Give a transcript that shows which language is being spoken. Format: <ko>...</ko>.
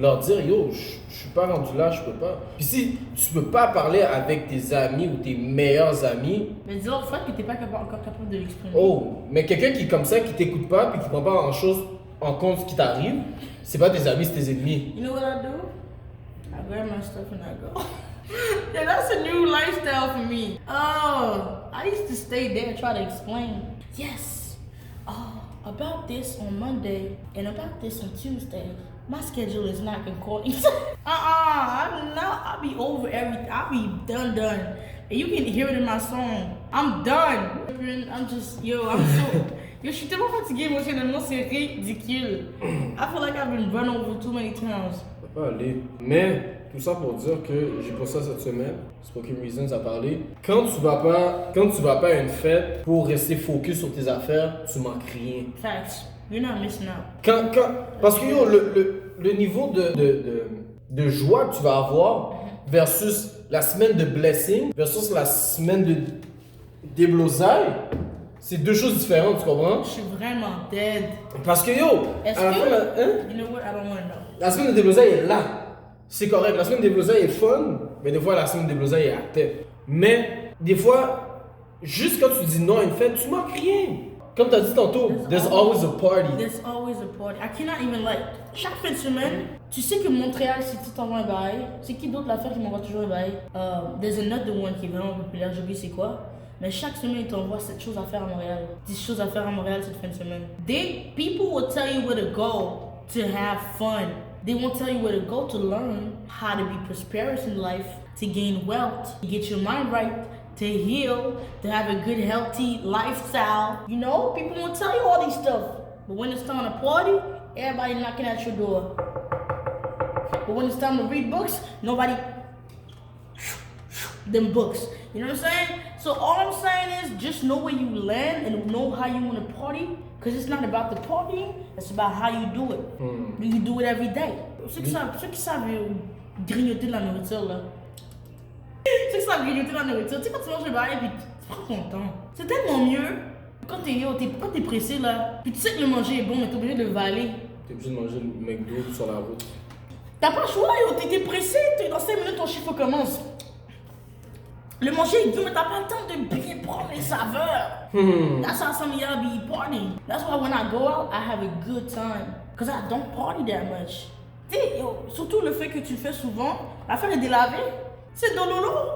<fr>Leur dire, yo, je suis pas rendu là, je peux pas. Puis si tu peux pas parler avec tes amis ou tes meilleurs amis, Mais dis-leur Fred que t'es pas encore capable de l'exprimer. oh, mais quelqu'un qui est comme ça, qui t'écoute pas, puis qui prend pas en chose en compte ce qui t'arrive, c'est pas tes amis, c'est tes ennemis.</fr> <en>You know what I do? I grab my stuff and I go. Yeah, that's a new lifestyle for me. Oh, I used to stay there and try to explain. Yes. Oh, about this on Monday and about this on Tuesday. My schedule is not concording. I'll be over everything. I'll be done. And you can hear it in my song. I'm done. I'm just, I'm so...</en> <fr>Yo, je suis tellement fatiguée émotionnellement, c'est ridicule.</fr> <en>I feel like I've been run over too many times.</en> <fr>Ça peut aller. Mais, tout ça pour dire que j'ai pas ça cette semaine. Spoken Reasons a parlé. Quand tu vas pas à une fête pour rester focus sur tes affaires, tu manques rien.</fr> <en>Facts. You're not missing out.</en> <fr>Parce que yo, le niveau de joie que tu vas avoir versus la semaine de blessing versus la semaine de déblosaille, c'est deux choses différentes, tu comprends? Je suis vraiment dead. Parce que yo, Est-ce à la que... fin,</fr> <en>You know what? I don't want to know.</en> <fr>la semaine de déblosaille est là. C'est correct, la semaine de déblosaille est fun, mais des fois la semaine de déblosaille est à tête. Mais des fois, juste quand tu dis non à une fête, tu manques rien. Comme t'as dit tantôt,</fr> <en>there's always a party. There's always a party. I cannot even like.</en> <fr>Chaque fin de semaine, tu sais que Montréal, si tu t'envoies un bail, c'est qui d'autre l'affaire qui m'envoie toujours un bail?</fr> <en>There's another one</en> <fr>qui est vraiment populaire, j'ai oublié c'est quoi. Mais chaque semaine, ils t'envoient 7 choses à faire à Montréal. 10 choses à faire à Montréal cette fin de semaine.</fr> <en>People will tell you where to go to have fun. They won't tell you where to go to learn how to be prosperous in life, to gain wealth, to get your mind right, to heal, to have a good, healthy lifestyle. You know, people won't tell you all these stuff. But when it's time to party, everybody knocking at your door. But when it's time to read books, nobody... them books. You know what I'm saying? So all I'm saying is just know where you land and know how you want to party. Because it's not about the partying, it's about how you do it. You do it every day.</en> <fr>Ceux qui savent grignoter de la nourriture, là. Ceux qui savent grignoter de la nourriture, tu sais, quand tu manges le bail et puis tu prends ton temps. C'est tellement mieux quand t'es pressé, là. Puis tu sais que le manger est bon, mais t'es obligé de le valer. T'es obligé de manger le McDo sur la route. T'as pas le choix, yo. T'es pressé, dans 5 minutes, ton chiffre commence. Le manger est doux, mais t'as pas le temps de bien prendre les saveurs.</fr> <en>That's how some of y'all be partying. That's why when I go out, I have a good time. Because I don't party that much.</en> <fr>Tu sais, surtout le fait que tu le fais souvent, l'affaire est délavée. C'est dololo.</fr>